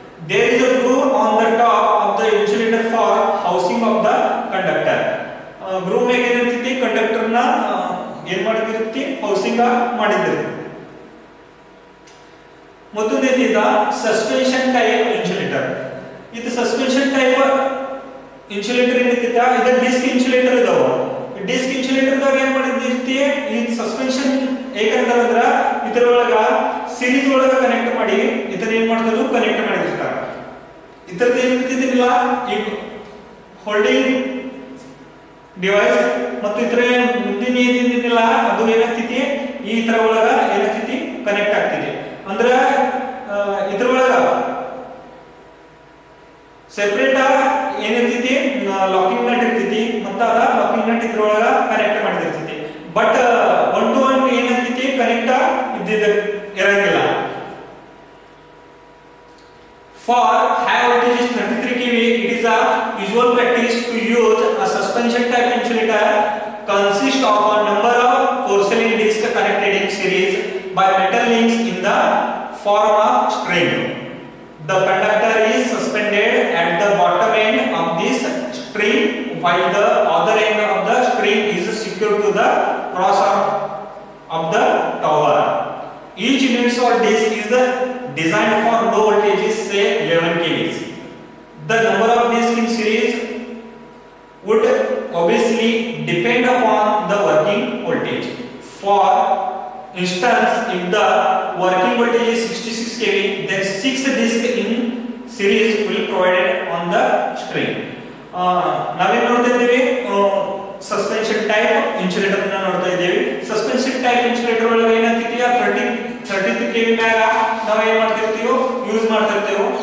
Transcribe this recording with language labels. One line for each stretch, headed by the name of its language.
English: There is a groove on the top of the insulator for housing of the conductor.
Kannada: Groove ಮ್ಯಾಗ ಏನಿರ್ತೈತಿ, conductor ನ ಏನ್ ಮಾಡಿದಿರ್ತಿ, housing ಮಾಡಿದಿರ್ತಿ. ಮತ್ತೊಂದು suspension type insulator. ಇದು suspension type insulator ಏನೈತಿ, ಇದು disc insulator ಇದಾವ. Disc insulator ದಾಗ ಏನ್ ಮಾಡಿದಿರ್ತಿ, ಈ ಸಸ್ಪೆನ್ಷನ್ ಏಕಂದ್ರ ಇದರೊಳಗ ಸೀರೀಸ್ ಒಳಗ ಕನೆಕ್ಟ್ ಮಾಡಿ ಇದನ್ನ ಏನ್ ಮಾಡ್ತಾರೆ, ಕನೆಕ್ಟ್ ಮಾಡಿರ್ತಾರೆ. ಇದರದ್ದು ಏನಿರ್ತಿದಿಲ್ಲ, ಈ ಹೋಲ್ಡಿಂಗ್ ಡಿವೈಸ್ ಮತ್ತು ಇತರ ಮುಂದಿನ ಏನಿಲ್ಲ ಅದು ಏನಾಗ್ತೈತಿ, ಈ ತರ ಒಳಗ ಏನಾಗ್ತೈತಿ, ಕನೆಕ್ಟ್ ಆಗ್ತಿದೆ. ಅಂದ್ರ ಇದ್ರೊಳಗ ಸೆಪರೇಟ್ ಏನಿರ್ತೈತಿ, ಲಾಕಿಂಗ್ ನಟ್ ಇರ್ತೈತಿ, ಮತ್ತ ಅದ ಲಾಕಿಂಗ್ ನಟ್ ಇದ್ರೊಳಗ ಕನೆಕ್ಟ್ ಮಾಡಿರ್ತೈತಿ. ಬಟ್ 1 to 1 ಏನಾಗ್ತೈತಿ, ಕನೆಕ್ಟ್ ಇರಂಗಿಲ್ಲ.
English: For high voltage 33 kV, it is a usual practice to use a suspension type insulator consist of a number of porcelain discs connected in series by metal links in the form of string. The conductor is suspended at the bottom end of this string while the other end of the string is secured to the cross arm of the tower. Each unit or disc is designed for low voltages, say 11 kV. The number of discs in series would obviously depend upon the working voltage. For instance, if the working voltage is 66 kV, then 6 discs in series will be provided on the string.
Kannada: ನಾವೇನು ನೋಡ್ತಾ ಇದ್ದೀವಿ, suspension type insulator ಅನ್ನು ನೋಡ್ತಾ ಇದ್ದೀವಿ. Suspension type insulator ಒಳಗೆ ಏನಾಗ್ತಿದೆಯ, 33 kV ಮ್ಯಾಗ ನಾವು ಏನ್ ಮಾಡ್ತಿರ್ತೀವೋ ಯೂಸ್ ಮಾಡ್ತಿರ್ತೀವೋ.